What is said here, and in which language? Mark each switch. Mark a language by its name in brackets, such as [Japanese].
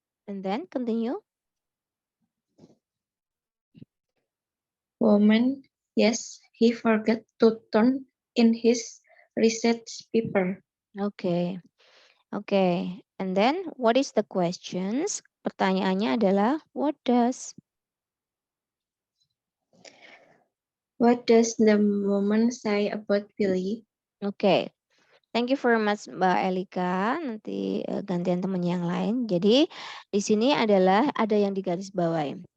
[English] And then continue. Woman, yes, he forgot to turn in his research paper. Okay. Okay. And then what is the questions? [Indonesian] Pertanyaannya adalah [English] what does? What does the woman say about Billy? Oke. Thank you very much Mbak Elika. [Indonesian] Nanti gantian teman yang lain. Jadi di sini adalah ada yang digarisbawahi.